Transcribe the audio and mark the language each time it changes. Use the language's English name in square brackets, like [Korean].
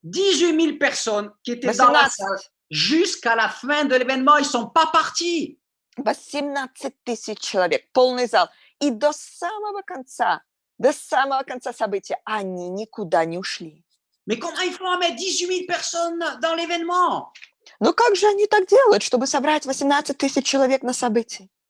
[French] 18 000 personnes qui étaient dans la salle jusqu'à la fin de l'événement, ils ne sont pas partis. [Russian] 18 тысяч человек, полный зал. И до самого конца события они никуда не ушли. [French] Mais comment ils font à mettre 18 000 personnes dans l'événement? [Russian] Ну как же они так делают, чтобы собрать 18 тысяч человек на событии?